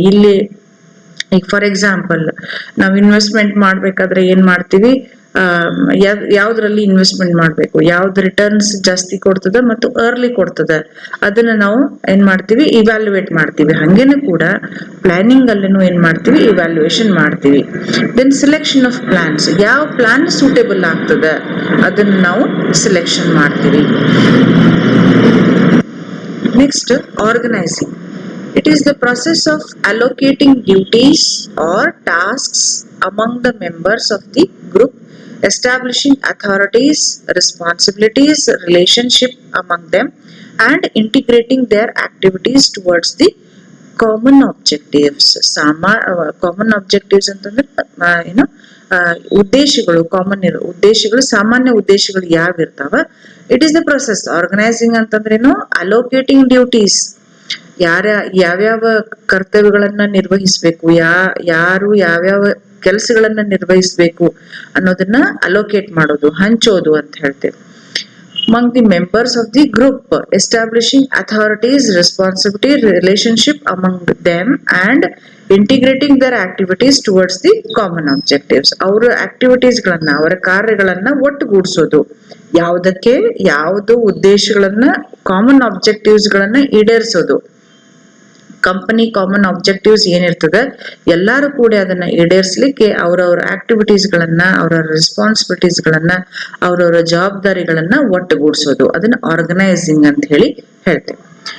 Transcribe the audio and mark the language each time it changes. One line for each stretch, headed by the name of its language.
Kannada: ಇಲ್ಲಿ ಈಗ for example ನಾವು ಇನ್ವೆಸ್ಟ್ಮೆಂಟ್ ಮಾಡ್ಬೇಕಾದ್ರೆ ಏನ್ ಮಾಡ್ತೀವಿ, ಯಾವ್ದ್ರಲ್ಲಿ ಇನ್ವೆಸ್ಟ್ಮೆಂಟ್ ಮಾಡ್ಬೇಕು, ಯಾವ್ದು ರಿಟರ್ನ್ಸ್ ಜಾಸ್ತಿ ಕೊಡ್ತದ ಮತ್ತು ಅರ್ಲಿ ಕೊಡ್ತದ, ಅದನ್ನ ನಾವು ಏನ್ ಮಾಡ್ತೀವಿ, ಇವ್ಯಾಲ್ಯೂಯೇಟ್ ಮಾಡ್ತೀವಿ. ಹಂಗೇನೆ ಕೂಡ ಪ್ಲಾನಿಂಗ್ ಅಲ್ಲಿನೂ ಏನ್ ಮಾಡ್ತೀವಿ, ಇವ್ಯಾಲ್ಯೂಯೇಷನ್ ಮಾಡ್ತೀವಿ.
English: then selection of plans,
Kannada: ಯಾವ ಪ್ಲಾನ್ ಸೂಟೇಬಲ್ ಆಗ್ತದ ಅದನ್ನ ನಾವು ಸೆಲೆಕ್ಷನ್ ಮಾಡ್ತೀವಿ.
English: Next, organising. It is the process of allocating duties or tasks among the members of the group, establishing authorities, responsibilities, relationship among them, and integrating their activities towards the common objectives.
Kannada: Common objectives ಅಂತಂದ್ರೆ ಏನು, ಉದ್ದೇಶಗಳು, common ಇರೋ ಉದ್ದೇಶಗಳು, ಸಾಮಾನ್ಯ ಉದ್ದೇಶಗಳು ಯಾವಿರ್ತಾವ.
English: It is the process.
Kannada: Organising ಅಂತಂದ್ರೇನು, allocating duties, ಯಾವ್ಯಾವ ಕರ್ತವ್ಯಗಳನ್ನ ನಿರ್ವಹಿಸ್ಬೇಕು, ಯಾರು ಯಾವ್ಯಾವ ಕೆಲಸಗಳನ್ನ ನಿರ್ವಹಿಸ್ಬೇಕು ಅನ್ನೋದನ್ನ ಅಲೋಕೇಟ್ ಮಾಡೋದು, ಹಂಚೋದು ಅಂತ ಹೇಳ್ತೇವೆ.
English: among the members of the group, establishing authorities, responsibility, relationship among them, and integrating their activities towards the common objectives.
Kannada: ಅವರ ಆಕ್ಟಿವಿಟೀಸ್ಗಳನ್ನ, ಅವರ ಕಾರ್ಯಗಳನ್ನ ಒಟ್ಟುಗೂಡಿಸೋದು, ಯಾವುದು ಉದ್ದೇಶಗಳನ್ನ, ಕಾಮನ್ ಆಬ್ಜೆಕ್ಟಿವ್ಸ್ಗಳನ್ನ ಈಡೇರಿಸೋದು. ಕಂಪನಿ ಕಾಮನ್ ಆಬ್ಜೆಕ್ಟಿವ್ಸ್ ಏನಿರ್ತದೆ ಎಲ್ಲಾರು ಕೂಡ ಅದನ್ನ ಈಡೇರಿಸಲಿಕ್ಕೆ ಅವರವರ ಆಕ್ಟಿವಿಟೀಸ್ಗಳನ್ನ, ಅವರವರ ರೆಸ್ಪಾನ್ಸಿಬಿಲಿಟೀಸ್ಗಳನ್ನ, ಅವರವರ ಜವಾಬ್ದಾರಿಗಳನ್ನ ಒಟ್ಟುಗೂಡಿಸೋದು, ಅದನ್ನ ಆರ್ಗನೈಸಿಂಗ್ ಅಂತ ಹೇಳ್ತೇವೆ.